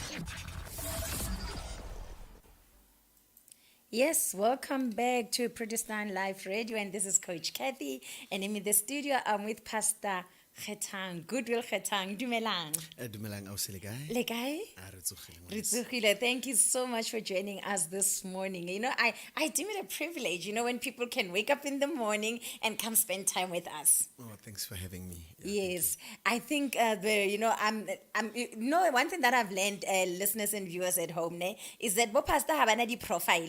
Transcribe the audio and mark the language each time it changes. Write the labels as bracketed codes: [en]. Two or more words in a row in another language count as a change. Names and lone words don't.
[en] Yes, welcome back to Predestined Live Radio, and this is Coach Cathy, and I'm in the studio. I'm with Pastor Khethang, Goodwill Khethang. [tn] Dumelang. Dumelang ausi le kae? Le kae? Re tsogile ngwaneso. Re tsogile. [en] Thank you so much for joining us this morning. You know, I deem it a privilege, you know, when people can wake up in the morning and come spend time with us. Oh, thanks for having me. Yeah, Yes, I think one thing that I've learned, listeners and viewers at home, is that what Pastor Habana di profile.